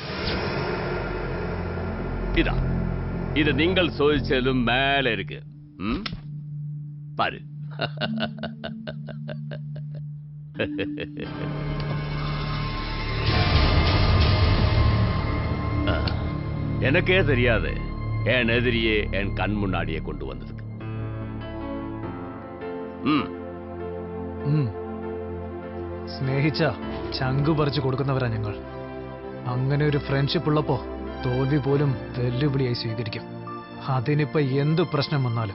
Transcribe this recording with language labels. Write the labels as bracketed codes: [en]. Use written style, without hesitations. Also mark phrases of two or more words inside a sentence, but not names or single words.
[ml] ഇതാ, ഇത് നിങ്ങൾ ചോദിച്ചതിലും മേലെ ഇരിക്ക്. പാര്. [ta] எனக்கே தெரியாது என் எதிரியே என் கண் முன்னாடியே கொண்டு வந்ததுக்கு. [ml] സ്നേഹിച്ച ചങ്കു പറിച്ചു കൊടുക്കുന്നവരാ ഞങ്ങൾ. അങ്ങനെ ഒരു ഫ്രണ്ട്ഷിപ്പ് ഉള്ളപ്പോ തോൽവി പോലും വെല്ലുവിളിയായി സ്വീകരിക്കും. അതിനിപ്പോ എന്ത് പ്രശ്നം വന്നാലും